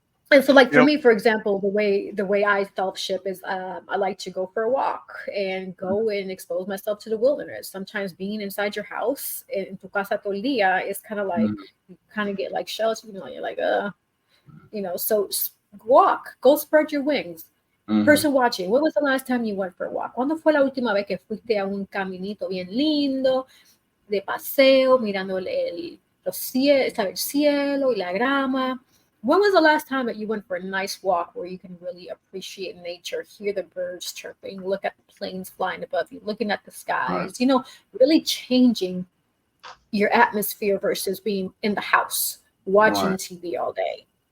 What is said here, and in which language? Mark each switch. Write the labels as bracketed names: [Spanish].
[English] And so, like, for me, for example, the way I self-ship is I like to go for a walk and go and expose myself to the wilderness. Sometimes being inside your house, in [Spanish] tu casa todo el día, [English] is kind of like, you kind of get like shells, you're like, so walk, go spread your wings. Person watching, when was the last time you went for a walk? [Spanish] ¿Cuándo fue la última vez que fuiste a un caminito bien lindo, de paseo, mirando el cielo y la grama? [English] When was the last time that you went for a nice walk where you can really appreciate nature, hear the birds chirping, look at the planes flying above you, looking at the skies, really changing your atmosphere versus being in the house watching TV all day?